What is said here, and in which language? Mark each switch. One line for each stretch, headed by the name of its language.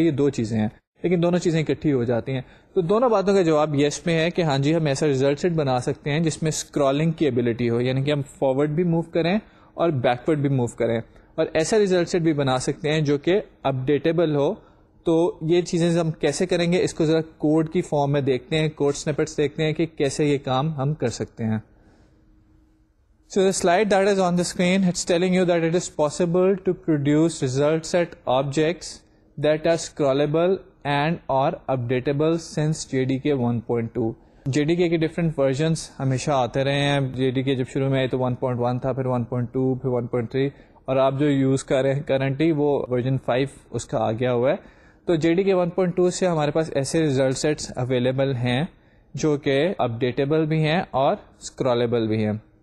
Urdu: یہ 2 چیزیں ہیں, لیکن دونوں چیزیں اکٹھی ہو جاتی ہیں. تو دونوں باتوں کا جواب یس میں ہے کہ ہاں جی, ہم ایسا ریزلٹ سیٹ بنا سکتے ہیں جس میں اسکرولنگ کی ایبلٹی ہو, یعنی کہ ہم فارورڈ بھی موو کریں اور بیکورڈ بھی موو کریں. اور ایسا ریزلٹ سیٹ بھی بنا سکتے ہیں جو کہ اپڈیٹیبل ہو. تو یہ چیزیں ہم کیسے کریں گے, اس کو ذرا کوڈ کی فارم میں دیکھتے ہیں, کوڈ سنیپٹس دیکھتے ہیں کہ کیسے یہ کام ہم کر سکتے ہیں.
English: So the slide that is on the screen, it's telling you that it is possible to produce result set objects that are scrollable and or updatable since JDK 1.2.
Urdu: JDK کے ڈفرینٹ ورژنس ہمیشہ آتے رہے ہیں. JDK جب شروع میں آئی تو 1.1 تھا, پھر 1.2, پھر 1.3, اور آپ جو یوز کر رہے ہیں کرنٹلی وہ ورژن 5 اس کا آ گیا ہوا ہے. تو JDK 1.2 سے ہمارے پاس ایسے ریزلٹ سیٹس اویلیبل ہیں جو کہ اپڈیٹیبل بھی ہیں اور اسکرالیبل بھی ہیں.